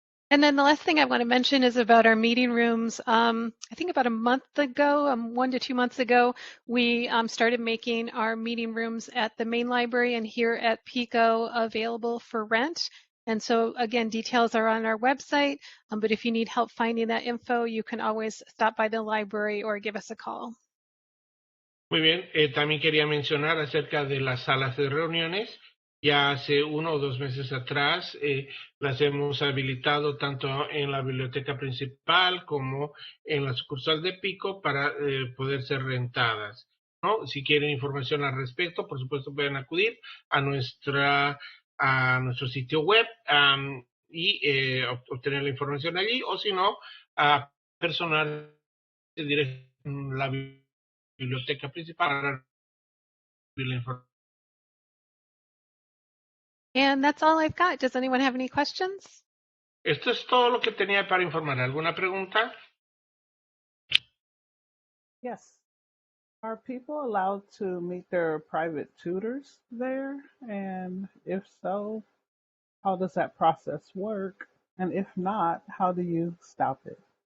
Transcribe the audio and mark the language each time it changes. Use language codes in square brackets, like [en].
[en] And then the last thing I want to mention is about our meeting rooms. I think about a month ago, 1 to 2 months ago, we started making our meeting rooms at the main library and here at Pico available for rent. And so again, details are on our website, but if you need help finding that info, you can always stop by the library or give us a call. [es] Muy bien, también quería mencionar acerca de las salas de reuniones. Ya hace 1 o 2 meses atrás las hemos habilitado tanto en la biblioteca principal como en la sucursal de Pico para poder ser rentadas, ¿no? Si quieren información al respecto, por supuesto pueden acudir a nuestro sitio web y obtener la información allí, o si no, a personal directo en la biblioteca principal para recibir la información. [en] And that's all I've got. Does anyone have any questions? [es] Esto es todo lo que tenía para informar. ¿Alguna pregunta? [en] Yes. Are people allowed to meet their private tutors there? And if so, how does that process work? And if not, how do you stop it?